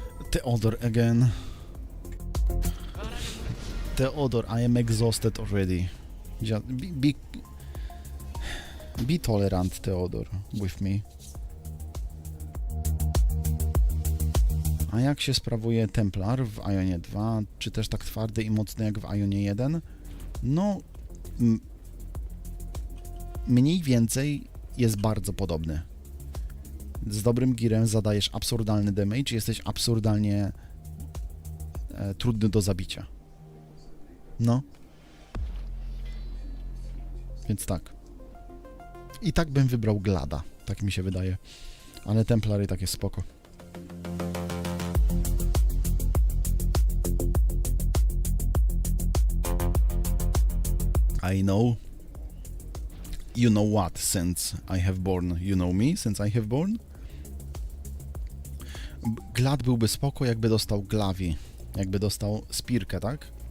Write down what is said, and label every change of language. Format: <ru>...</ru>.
<en>Theodor again. Theodor, I am exhausted already. Just be tolerant, Theodor, with me.</en> <pl>A jak się sprawuje Templar w AIONie 2? Czy też tak twardy i mocny jak w AIONie 1? No, mniej więcej jest bardzo podobny. Z dobrym gearem zadajesz absurdalny damage, jesteś absurdalnie trudny do zabicia. No. Więc tak. I tak bym wybrał GLADa, tak mi się wydaje. Ale Templar i tak jest spoko.</pl> <en>I know. You know what, since I have born. You know me, since I have born.</en> <pl>GLAD byłby spoko, jakby dostał Glavi. Jakby dostał Spirkę, tak?</pl>